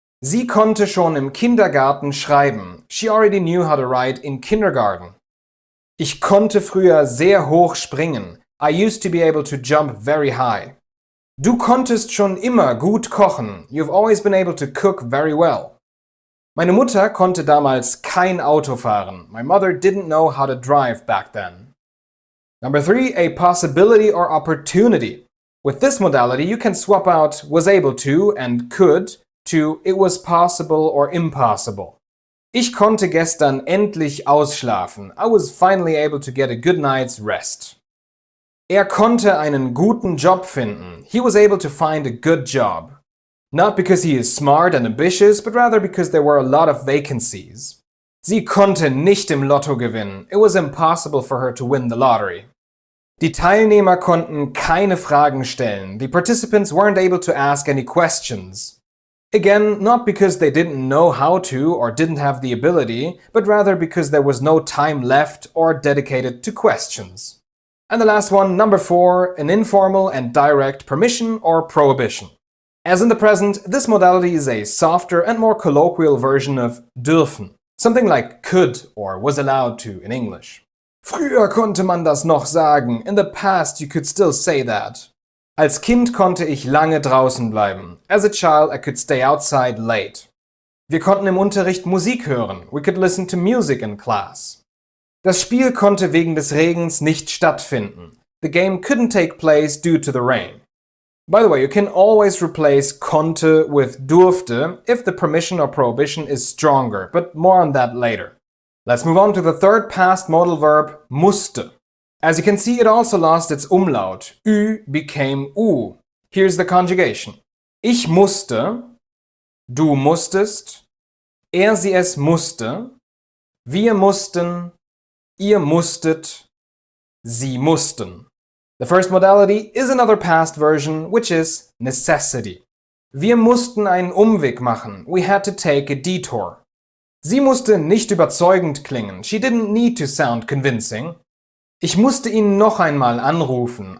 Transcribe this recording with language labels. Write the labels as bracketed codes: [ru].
[de] Sie konnte schon im Kindergarten schreiben. [en] She already knew how to write in kindergarten. [de] Ich konnte früher sehr hoch springen. [en] I used to be able to jump very high. [de] Du konntest schon immer gut kochen. [en] You've always been able to cook very well. [de] Meine Mutter konnte damals kein Auto fahren. [en] My mother didn't know how to drive back then. Number 3, a possibility or opportunity. With this modality, you can swap out was able to and could to it was possible or impossible. [de] Ich konnte gestern endlich ausschlafen. [en] I was finally able to get a good night's rest. [de] Er konnte einen guten Job finden. [en] He was able to find a good job. Not because he is smart and ambitious, but rather because there were a lot of vacancies. [de] Sie konnte nicht im Lotto gewinnen. [en] It was impossible for her to win the lottery. [de] Die Teilnehmer konnten keine Fragen stellen. [en] The participants weren't able to ask any questions. Again, not because they didn't know how to or didn't have the ability, but rather because there was no time left or dedicated to questions. And the last one, number 4, an informal and direct permission or prohibition. As in the present, this modality is a softer and more colloquial version of dürfen, something like could or was allowed to in English. [de] Früher konnte man das noch sagen. [en] In the past you could still say that. [de] Als Kind konnte ich lange draußen bleiben. [en] As a child I could stay outside late. [de] Wir konnten im Unterricht Musik hören. [en] We could listen to music in class. [de] Das Spiel konnte wegen des Regens nicht stattfinden. [en] The game couldn't take place due to the rain. By the way, you can always replace konnte with durfte if the permission or prohibition is stronger, but more on that later. Let's move on to the third past modal verb, musste. As you can see, it also lost its umlaut. Ü became U. Here's the conjugation. [de] Ich musste, du musstest, er sie es musste, wir mussten, ihr musstet, sie mussten. [en] The first modality is another past version, which is necessity. [de] Wir mussten einen Umweg machen. [en] We had to take a detour. [de] Sie musste nicht überzeugend klingen. [en] She didn't need to sound convincing. [de] Ich musste ihn noch einmal anrufen.